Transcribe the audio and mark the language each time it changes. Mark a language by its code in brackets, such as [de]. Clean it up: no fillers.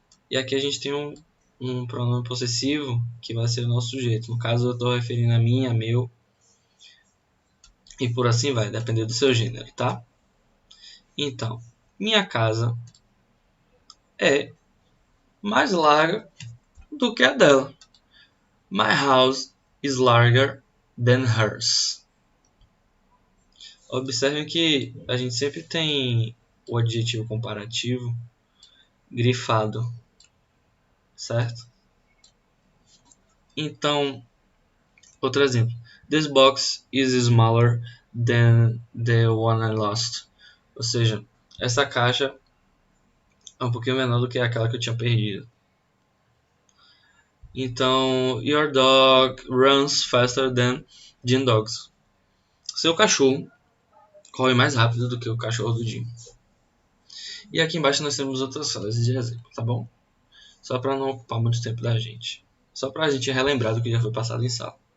[pt] E aqui a gente tem um pronome possessivo que vai ser o nosso sujeito. No caso, eu estou referindo a mim, a meu, e por assim vai, depender do seu gênero, tá? Então, minha casa é mais larga do que a dela. [en] My house is larger than hers. [pt] Observem que a gente sempre tem o adjetivo comparativo grifado, certo? Então, outro exemplo. [en] This box is smaller than the one I lost. [pt] Ou seja, essa caixa é um pouquinho menor do que aquela que eu tinha perdido. [en] Então, your dog runs faster than Jim dogs. [pt] Seu cachorro corre mais rápido do que o cachorro do Jim. E aqui embaixo nós temos outras frases de exemplo, tá bom? Só para não ocupar muito tempo da gente. Só para a gente relembrar do que já foi passado em sala.